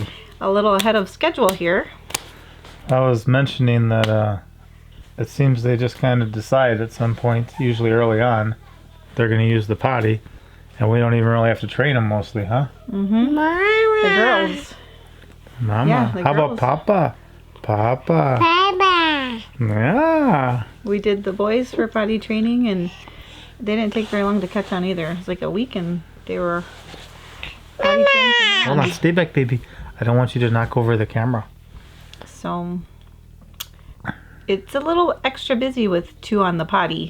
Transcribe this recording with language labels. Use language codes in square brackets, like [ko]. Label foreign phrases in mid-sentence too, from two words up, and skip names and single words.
[en] A little ahead of schedule here. I was mentioning that it seems they just kind of decide at some point, usually early on, they're going to use the potty, and we don't even really have to train them mostly, huh? Mm-hmm. Mama. The girls. Mama. Yeah, the How about girls. Papa? Papa. Baba. Yeah. We did the boys for potty training, and they didn't take very long to catch on either. It was like a week, and they were potty trained. Hold on, stay back, baby. I don't want you to knock over the camera. So it's a little extra busy with 2 on the potty.